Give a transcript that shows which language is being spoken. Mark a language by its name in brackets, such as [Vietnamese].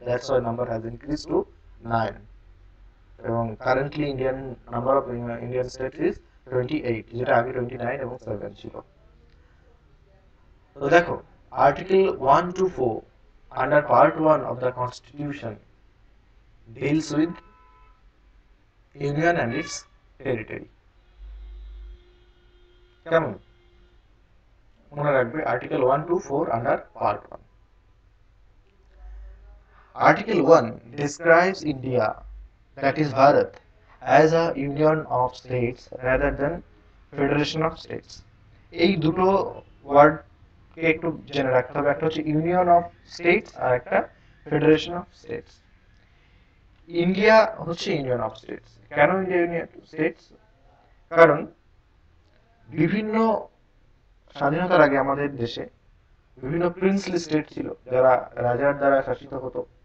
[English] That's why number has increased to 9. এবং currently Indian number of Indian state is 28, [Bangla] যেটা আগে 29 এবং 7 ছিল। তো দেখো, [English] Article 1 to 4 under part 1 of the constitution deals with union and its territory. [Bangla] কেমন মনে রাখবে? [English] Article 1 to 4 under part 1। Article 1 describes India, that is Bharat, as a union of states rather than federation of states. [Bangla] এই দুটো ওয়ার্ডকে একটু জেনে রাখতে হবে, একটা হচ্ছে ইউনিয়ন অফ স্টেটস আর একটা ফেডারেশন অফ স্টেটস। ইন্ডিয়া হচ্ছে ইউনিয়ন অফ স্টেটস। কেন ইন্ডিয়া ইউনিয়ন স্টেটস? কারণ বিভিন্ন স্বাধীনতার আগে আমাদের দেশে বিভিন্ন প্রিন্সলি স্টেট ছিল, যারা রাজার দ্বারা শাসিত হতো।